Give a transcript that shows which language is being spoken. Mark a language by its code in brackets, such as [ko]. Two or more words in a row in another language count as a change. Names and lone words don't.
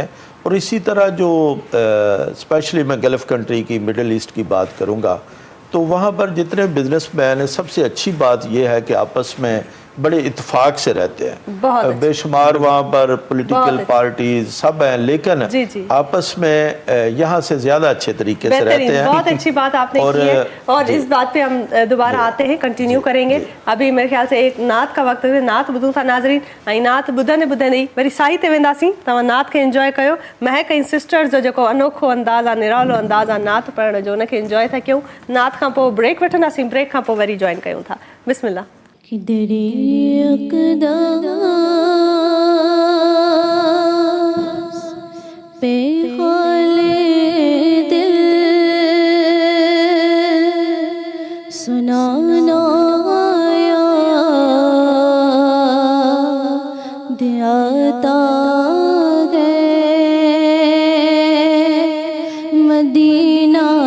[ur] اور اسی طرح جو اسپیشلی میں گلف کنٹری کی، مڈل ایسٹ کی بات کروں گا، تو وہاں پر جتنے بزنس مین ہیں سب سے اچھی بات یہ ہے کہ آپس میں بڑے اتفاق سے رہتے ہیں، بے شمار وہاں پر پولیٹیکل پارٹیز سب ہیں، لیکن آپس میں یہاں سے زیادہ اچھے طریقے سے رہتے ہیں۔ بہت اچھی بات آپ نے کی ہے، اور اس بات پہ ہم دوبارہ آتے ہیں، کنٹینیو کریں گے۔ ابھی میرے خیال سے ایک نعت کا وقت ہے، [sd] نعت ॿुधूं था नाज़रीन، ऐं नात ॿुधंदे ई वरी साई ते वेंदासीं। तव्हां नात खे इंजॉय कयो। महक ऐं सिस्टर्स जो जेको अनोखो अंदाज़ आहे, निरालो अंदाज़ आहे नात पढ़ण जो, उनखे इंजॉय था कयूं। नात खां पोइ ब्रेक वठंदासीं, ब्रेक खां पोइ वरी जॉइन कयूं था। बिस्मिल्लाह। [ur] کدھرے اقدس پہ حالے دل سنانا یاد آتا ہے مدینہ